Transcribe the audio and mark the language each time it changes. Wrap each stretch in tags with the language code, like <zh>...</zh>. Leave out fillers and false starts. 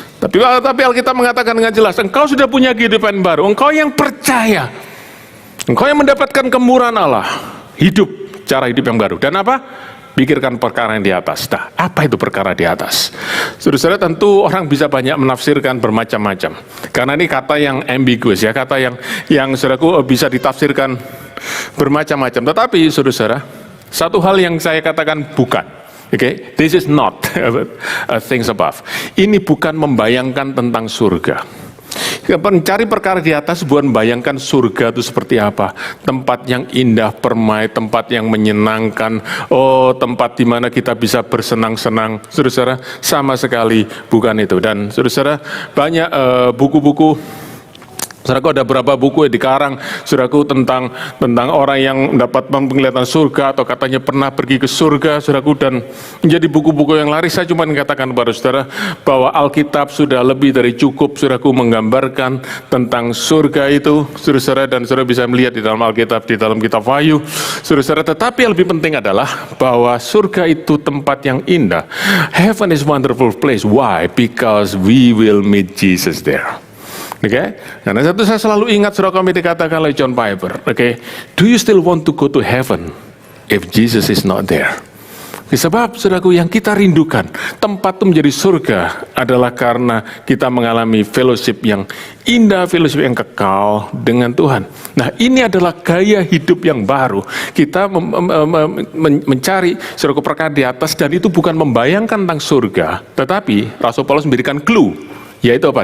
<id>Tapi Alkitab mengatakan dengan jelas, engkau sudah punya kehidupan baru, engkau yang percaya, engkau yang mendapatkan kemurahan Allah, hidup cara hidup yang baru. Dan apa? Pikirkan perkara yang di atas. Nah, apa itu perkara di atas? Saudara-saudara, tentu orang bisa banyak menafsirkan bermacam-macam. Karena ini kata yang ambiguous ya, kata yang saudaraku bisa ditafsirkan bermacam-macam. Tetapi saudara-saudara, satu hal yang saya katakan bukan. Okay?</id> <en>This is not things above.</en> <id>Ini bukan membayangkan tentang surga. Mencari perkara di atas bukan membayangkan surga itu seperti apa, tempat yang indah permai, tempat yang menyenangkan, tempat di mana kita bisa bersenang-senang. Saudara-saudara, sama sekali bukan itu. Dan saudara-saudara, banyak buku-buku. Saudaraku, ada beberapa buku yang dikarang, saudaraku, tentang orang yang dapat penglihatan surga atau katanya pernah pergi ke surga, saudaraku, dan menjadi buku-buku yang laris. Saya cuma mengatakan kepada saudara bahwa Alkitab sudah lebih dari cukup, saudaraku, menggambarkan tentang surga itu, saudara-saudara, dan saudara bisa melihat di dalam Alkitab, di dalam kitab Wahyu, saudara-saudara. Tetapi yang lebih penting adalah bahwa surga itu tempat yang indah.</id> <en>Heaven is a wonderful place. Why? Because we will meet Jesus there.</en> <id>Oke, karena satu saya selalu ingat surah kami dikatakan oleh John Piper.</id> <en>Oke, do you still want to go to heaven if Jesus is not there?</en> <id>Sebab, saudaraku, yang kita rindukan, tempat itu menjadi surga adalah karena kita mengalami fellowship yang indah, fellowship yang kekal dengan Tuhan. Nah, ini adalah gaya hidup yang baru. Kita mencari, saudaraku, perkara di atas, dan itu bukan membayangkan tentang surga, tetapi Rasul Paulus memberikan clue. Yaitu apa?</id>